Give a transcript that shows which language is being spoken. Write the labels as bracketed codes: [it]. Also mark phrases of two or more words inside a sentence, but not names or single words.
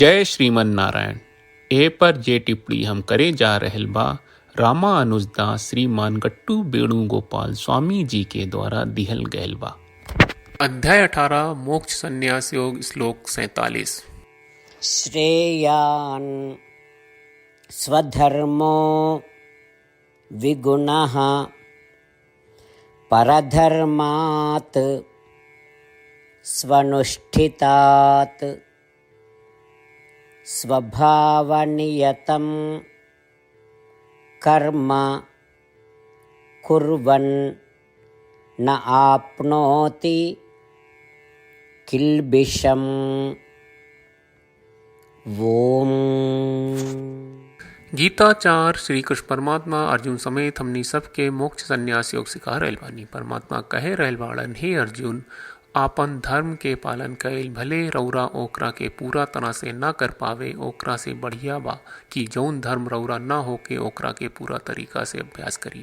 [bho] जय श्रीमन नारायण। ए पर जे टिप्पणी हम करे जा रहल बा रामानुजदास श्रीमान गट्टू वेणुगोपाल स्वामी जी के द्वारा दिहल गयल बा। अध्याय 18 मोक्ष संन्यास योग श्लोक 47। [sa] श्रेयान् स्वधर्मो विगुणः परधर्मात् स्वनुष्ठितात् स्वभावनियतं कर्म कुर्वन् न आप्नोति किल्बिषम्। ओम। [bho] गीताचार श्री कृष्ण परमात्मा अर्जुन समेत हमनी सबके मोक्ष संन्यास योग सिखा रहल बानी। परमात्मा कहे रहल बाड़न, हे अर्जुन, आपन धर्म के पालन कईल भले रौरा ओकरा के पूरा तरह से ना कर पावे, ओकरा से बढ़िया बा कि जौन धर्म रौरा ना होके ओकरा के पूरा तरीका से अभ्यास करी।